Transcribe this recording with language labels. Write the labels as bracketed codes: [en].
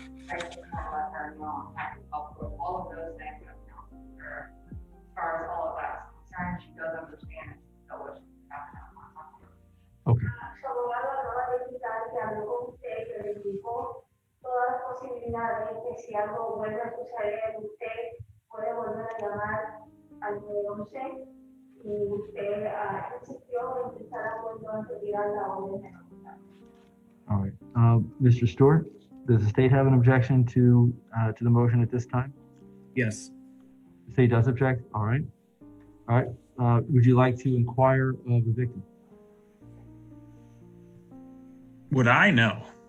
[en] I just want to let her know I'm happy to help with all of those things. As far as all of that is concerned, she does understand and she knows what she's happening. Okay. [es] Su abogado acaba de indicar que habló con usted, que le indicó todas las posibilidades que si algo vuelve a suceder, usted puede volver a llamar al 911 y usted insistió en estar de acuerdo en retirar la orden de no contacto. [en] All right. Mr. Stewart, does the state have an objection to the motion at this time? Yes. The state does object? All right. All right. Would you like to inquire of the victim? Would I know?